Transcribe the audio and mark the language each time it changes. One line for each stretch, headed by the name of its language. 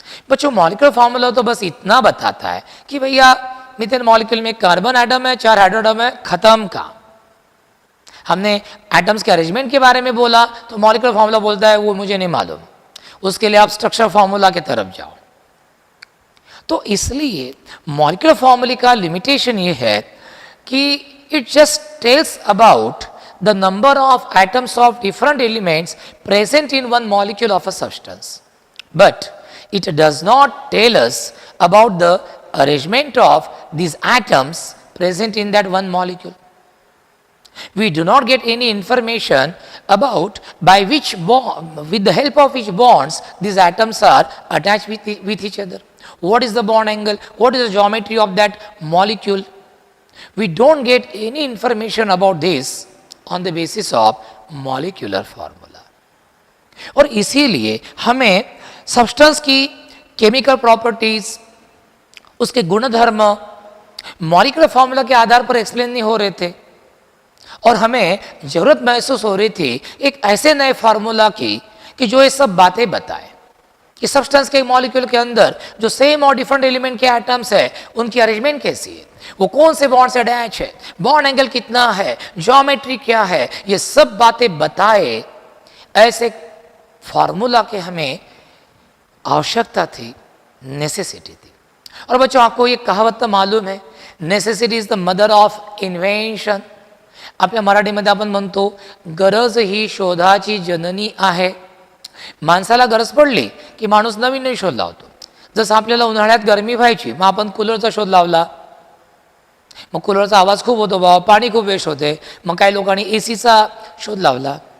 Hindi: बच्चों molecular formula तो बस इतना बताता है कि भैया मीथेन मॉलिक्यूल में कार्बन एटम है, 4 हाइड्रोजन है, खत्म का। हमने एटम्स के अरेंजमेंट के बारे में बोला तो मॉलिक्यूलर फार्मूला बोलता है वो मुझे नहीं मालूम, उसके लिए आप स्ट्रक्चर फार्मूला की तरफ जाओ। तो इसलिए मॉलिक्यूलर फार्मूला का लिमिटेशन ये है कि
English: It just tells about the number of atoms of different elements present in one molecule of a substance, but it does not tell us about the arrangement of these atoms present in that one molecule. We do not get any information about by which with the help of which bonds these atoms are attached with each other. What is the bond angle? What is the geometry of that molecule? We don't get any information about this on the basis of molecular formula.
Hindi: और इसीलिए हमें substance की chemical properties, उसके गुणधर्म molecular formula के आधार पर explain नहीं हो रहे थे, और हमें जरूरत महसूस हो रही थी एक ऐसे नए फार्मूला की कि जो ये सब बातें बताए कि सब्सटेंस के मॉलिक्यूल के अंदर जो सेम और डिफरेंट एलिमेंट के एटम्स है उनकी अरेंजमेंट कैसी है, वो कौन से बॉन्ड से अटैच है, बॉन्ड एंगल कितना है, ज्योमेट्री क्या है, ये सब बातें बताए। ऐसे फार्मूला के हमें आवश्यकता थी, नेसेसिटी थी। और बच्चों आपको ये कहावत तो मालूम है,
English: Necessity is the mother of invention.
Marathi: आपल्या मराठीमध्ये आपण म्हणतो गरज ही शोधाची जननी आहे। माणसाला गरज पडली की माणूस नवीन नवीन शोध लावतो। जसं आपल्याला उन्हाळ्यात गरमी व्हायची मग आपण कूलरचा शोध लावला, मग कूलरचा आवाज खूप होतो बाबा, पाणी खूप वेस्ट होते. मग काही लोकांनी एसीचा शोध लावला.